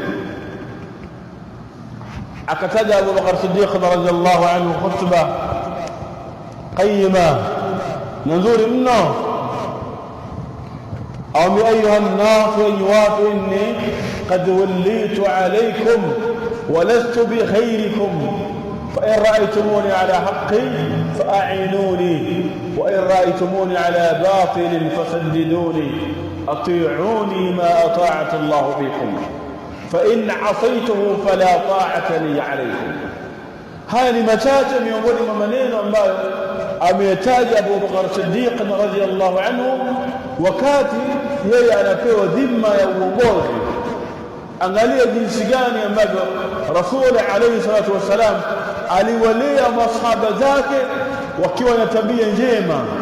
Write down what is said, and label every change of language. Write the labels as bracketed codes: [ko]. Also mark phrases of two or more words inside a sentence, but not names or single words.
[sw] Akataja Abu Bakar Siddiq [ar] رضي الله عنه خطبة قيمة [sw] nzuri mno, [ar] أو أيها الناس وإني قد وليت عليكم ولست بخيركم فإن رأيتموني على حق فأعينوني وإن رأيتموني على باطل فسددوني أطيعوني ما أطاعت الله فيكم فإن عصيته فلا طاعة لي عليكم. [sw] haya ni machache miongoni mwa maneno ambayo ameyataja Abu Bakar Siddiq [ar] رضي الله عنه [sw] wakati yeye anapewa dhima ya uongozi. Angalia jinsi gani ambavyo Rasul [ar] عليه الصلاة والسلام [sw] aliwalea masahaba zake wakiwa na tabia njema.